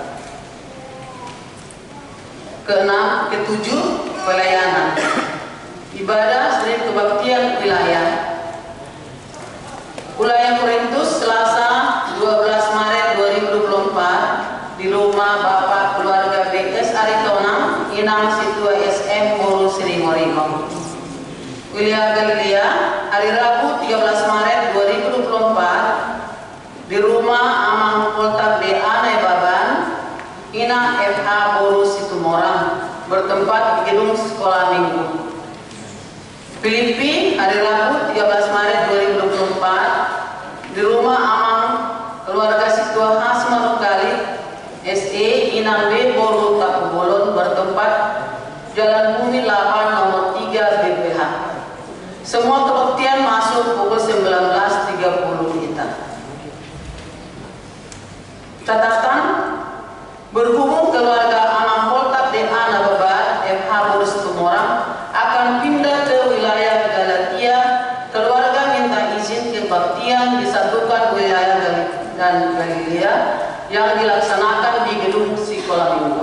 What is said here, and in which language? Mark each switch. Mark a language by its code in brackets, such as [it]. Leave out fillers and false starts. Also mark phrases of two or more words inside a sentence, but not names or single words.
[id] 7. Pelayanan. Ibadah Senin Kebaktian Wilayah. Wilayah Korintus Selasa 12 Maret 2024 di rumah Bapak Keluarga BS Aritonang, Inang Situa SM Boru Sirimorimo. Wilayah Galilea hari Rabu 13 Maret 2024 di rumah Amang Poltak DA Naibaban, Ina FH Boru Situmorang, bertempat di gedung sekolah minggu. Filipi hari Rabu 13 Maret 2024 di rumah Amang Keluarga Situa Khas Manukali SE Inang B Boru Takubolon, bertempat Jalan Bumi 8 nomor 3 BPH. Semua kebaktian masuk pukul 19.30 kita. Catatan, berhubung keluarga Amang Poltak DA Nababat FH Boru Situmorang akan pindah ke wilayah Galatia, keluarga minta izin kebaktian disatukan wilayah dan Galilea yang dilaksanakan di gedung sekolah minggu.